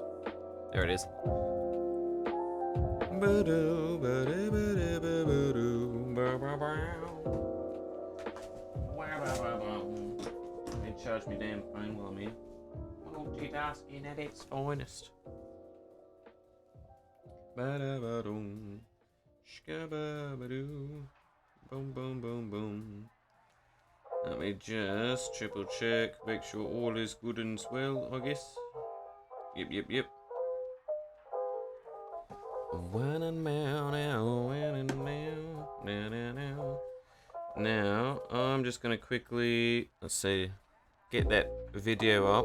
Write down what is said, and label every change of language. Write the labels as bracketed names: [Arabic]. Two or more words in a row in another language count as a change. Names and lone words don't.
[English] There it is. They charge me damn phone while I'm here. Multitasking at its finest. Ba-da-ba-dum. Shka-ba-ba-doo. Boom, boom, boom, boom. Let me just triple check, make sure all is good and well, I guess. Yep. Now, I'm just gonna quickly, let's see, get that video up.